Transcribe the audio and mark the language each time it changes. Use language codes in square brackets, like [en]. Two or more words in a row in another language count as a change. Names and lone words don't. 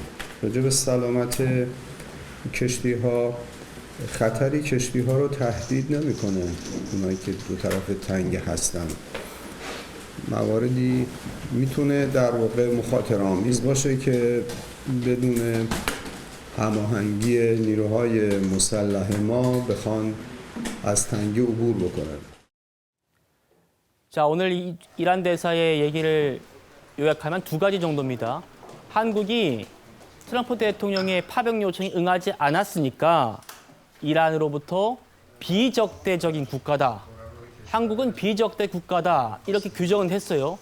[fa] راجع به سلامت کشتی ها، خطری کشتی ها رو تهدید نمیکنه اونایی که دو طرف تنگه هستن. مواردی میتونه در واقع مخاطره آمیز باشه که بدون هماهنگی نیروهای مسلح ما بخوان از تنگه عبور بکنن. [ko] 자, 오늘 이란 대사의 얘기를 요약하면 두 가지 정도입니다. 한국이 트럼프 대통령의 파병 요청에 응하지 않았으니까 이란으로부터 비적대적인 국가다. 한국은 비적대 국가다. 이렇게 규정은 했어요.